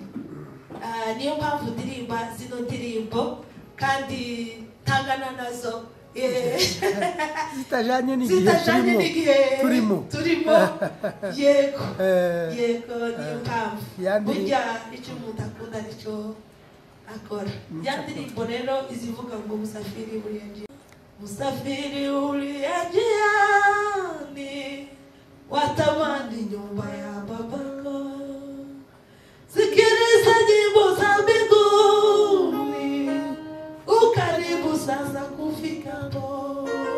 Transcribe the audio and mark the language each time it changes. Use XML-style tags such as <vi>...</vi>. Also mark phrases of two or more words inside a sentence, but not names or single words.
<rw>Niyo mpamvu ndirimba zino ndirimbo kandi tangana nazo zitajanye n'igihe turimo. Yego niyo mpamvu burya icyo umuntu akunda nicyo akora. Ya ndirimbo rero izivuga ngo</rw> <sw>musafiri uliye njiani watamani nyumba ya babako, sikiliza nyimbo za mbinguni, ukaribu sasa kufika hapo,</sw>